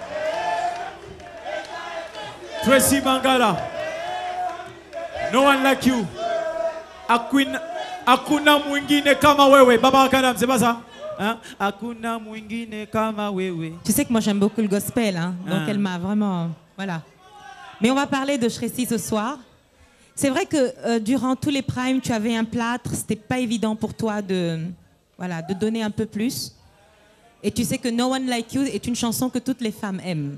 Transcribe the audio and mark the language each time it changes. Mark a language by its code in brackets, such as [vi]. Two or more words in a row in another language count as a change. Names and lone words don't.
[en] Tracy Mangala, no one like you. [sw] Hakuna mwingine kama wewe. [fr] Baba Kanam, c'est pas ça? Hein? [sw] Hakuna mwingine kama wewe. [fr] Tu sais que moi j'aime beaucoup le gospel, hein? Donc elle m'a vraiment... Voilà. Mais on va parler de Tracy ce soir. C'est vrai que durant tous les primes, tu avais un plâtre. C'était pas évident pour toi de donner un peu plus. Et tu sais que No One Like You est une chanson que toutes les femmes aiment.